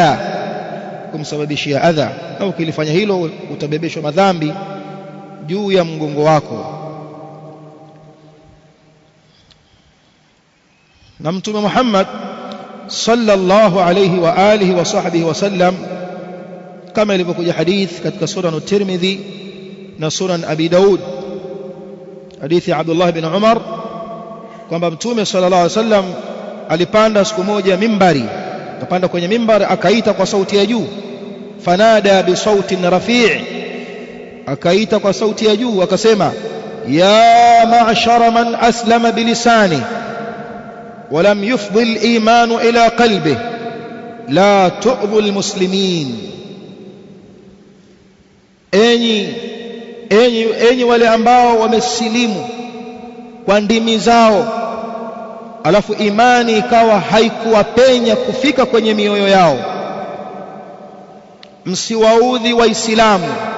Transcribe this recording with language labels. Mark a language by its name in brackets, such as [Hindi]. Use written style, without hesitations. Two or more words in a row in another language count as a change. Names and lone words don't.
[Swahili] adha au ukilifanya hilo utabebeshwa madhambi juu ya mgongo wako na mtume Muhammad [Arabic] صلى الله عليه وآله وصحبه وسلم [Swahili] kama ilivyokuja hadith katika sunan at-Tirmidhi na sunan Abi Daud hadithi Abdullah ibn Umar kwamba mtume [Arabic] صلى الله عليه وسلم [Swahili] alipanda siku moja mimbari akapanda kwenye mimbari akaita kwa sauti ya juu [Arabic] فنادى بصوت رفيع' [Swahili] akaita kwa sauti ya juu akasema [Arabic] يا معشر من أسلم بلسانه ولم يفضي الإيمان إلى قلبه لا تؤذوا المسلمين [Swahili] enyi wale ambao wamesilimu kwa ndimi zao alafu imani ikawa haikuwapenya kufika kwenye mioyo yao msiwaudhi waislamu